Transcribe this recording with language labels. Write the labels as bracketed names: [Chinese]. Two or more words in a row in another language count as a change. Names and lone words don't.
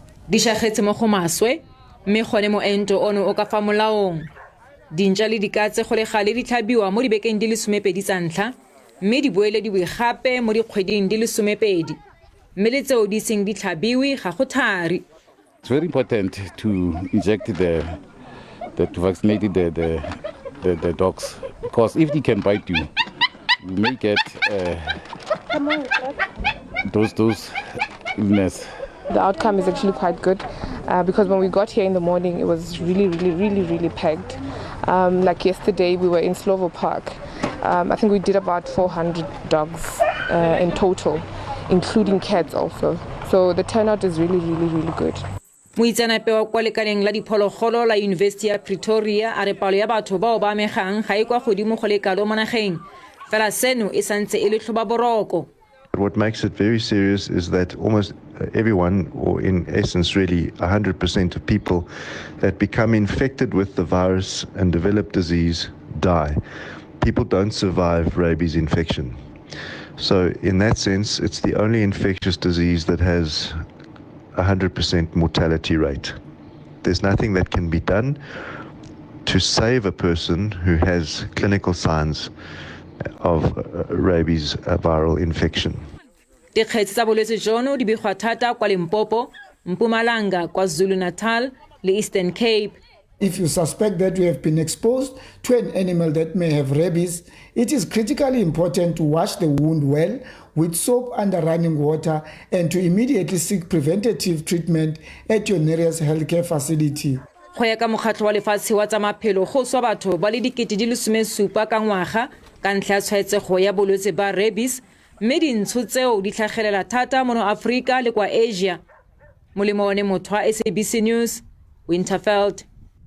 [Tswana] di šagetse mo go maswe mme gone moento ono o ka fa molaong. Dintšwa le dikatse go le gale di tlhabiwa mo dibekeng di le 12 tsa ntlha mme di boelediwe gape mo dikgweding di le 12 mme le tseo di seng di tlhabiwe ga go thari. [English] It's very important to inject to vaccinate the dogs, because if they can bite you, you may get those illness. The outcome is actually quite good because when we got here in the morning, it was really packed. Like yesterday, we were in Slovo Park. I think we did about 400 dogs in total, including cats also. So the turnout is really good. [Tswana] Moitseanape wa kwa lekaleng la diphologolo la University ya Pretoria a re palo ya batho bao ba amegang ga e kwa godimo go le kalo mo nageng fela seno e santse e le tlhobaboroko. [English] What makes it very serious is that almost everyone, or in essence really 100% of people that become infected with the virus and develop disease die. People don't survive rabies infection. So in that sense, it's the only infectious disease that has 100% mortality rate. There's nothing that can be done to save a person who has clinical signs of rabies viral infection. [Tswana] Dikgetse tsa bolwetse jono di begwa thata kwa Limpopo, Mpumalanga, KwaZulu-Natal le Eastern Cape. [English] If you suspect that you have been exposed to an animal that may have rabies, it is critically important to wash the wound well with soap under running water and to immediately seek preventative treatment at your nearest healthcare facility. [Tswana] Go ya ka mokgatlho wa lefatshe wa tsa maphelo go swa batho ba le 17,000 ka ngwaga ka ntlha ya tshwaetsego ya bolwetse ba rabies mme dintsho tseo di tlhagelela thata mo Afrika le kwa Asia. Molemo one motho wa SABC News, Winterveld.